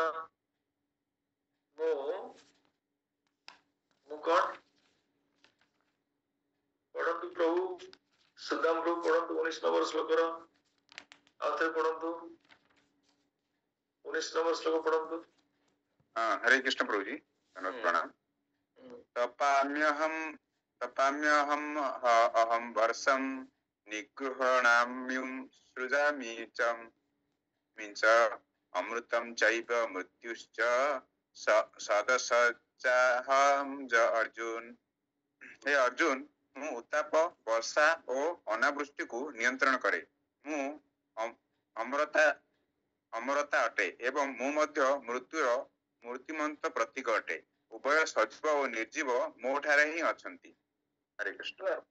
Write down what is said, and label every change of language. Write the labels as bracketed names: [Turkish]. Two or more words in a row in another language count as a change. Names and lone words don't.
[Odia] ମୁଁ କଣ ପଢନ୍ତୁ ପ୍ରଭୁ ସୁଦାମ ପ୍ରଭୁ ପଢନ୍ତୁ 19 ନମ୍ବର ଶ୍ଲୋକର ଆଉ ଥରେ ପଢନ୍ତୁ 19 ନମ୍ବର ଶ୍ଲୋକ ପଢନ୍ତୁ। [Hindi] हरे कृष्ण प्रभु जी प्रणाम। [Sanskrit] तपाम्यहम अहम वर्षम निगृह्णाम्युं सृजामि च मिंच अमृतम चैव मृत्युश्च सदसच्चाहं च अर्जुन। [Odia] ହେ ଅର୍ଜୁନ, ମୁଁ ଉତ୍ତାପ, ବର୍ଷା ଓ ଅନାବୃଷ୍ଟିକୁ ନିୟନ୍ତ୍ରଣ କରେ। ମୁଁ ଅମରତା ଅଟେ ଏବଂ ମୁଁ ମଧ୍ୟ ମୃତ୍ୟୁର ମୂର୍ତ୍ତିମନ୍ତ ପ୍ରତୀକ ଅଟେ। ଉଭୟ ସଜୀବ ଓ ନିର୍ଜୀବ ମୋ ଠାରେ ହିଁ ଅଛନ୍ତି। ହରେ କୃଷ୍ଣ।